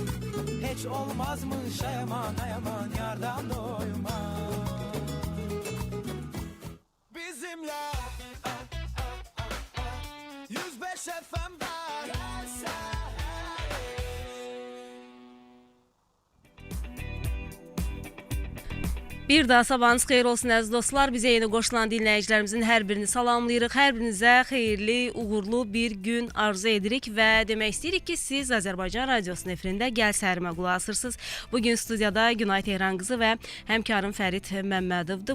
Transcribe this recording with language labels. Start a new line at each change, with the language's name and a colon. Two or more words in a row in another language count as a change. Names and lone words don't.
Turkish: Hiç olmazmış ayaman ayaman yardan doymak. Bizimle 105 FM'de
Azerbaijani: Bir daha sabahınız xeyir olsun əziz dostlar. Bizə yeni qoşulan dinləyicilərimizin hər birini salamlayırıq. Hər birinizə xeyirli, uğurlu bir gün arzu edirik və demək istəyirik ki, siz Azərbaycan Radiosunun efirində Gəl Səhərimə qulaq asırsınız. Bugün studiyada Günay Tehran qızı və həmkarım Fərid Məmmədovdur.